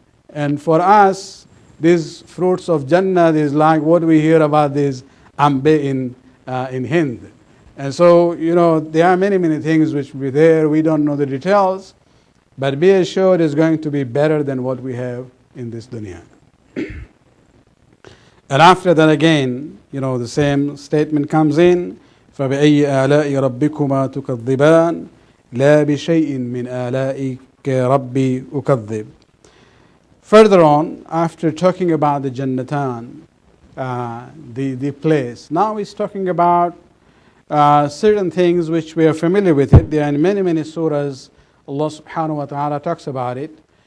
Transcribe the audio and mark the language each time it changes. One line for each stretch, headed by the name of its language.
English: And for us, these fruits of Jannah is like what we hear about this ambe in Hind. And so, there are many, many things which will be there. We don't know the details, but be assured it's going to be better than what we have in this dunya. And after that again, the same statement comes in,
Arabic: فَبِأَيِّ آلَاءِ رَبِّكُمَا تُكَذِّبَانِ لَا بِشَيْءٍ مِّنْ آلَائِكَ رَبِّي أُكَذِّبُ.
English: Further on, after talking about the Jannatan, the place, now he's talking about certain things which we are familiar with it. There are in many, many surahs, Allah subhanahu wa ta'ala talks about it.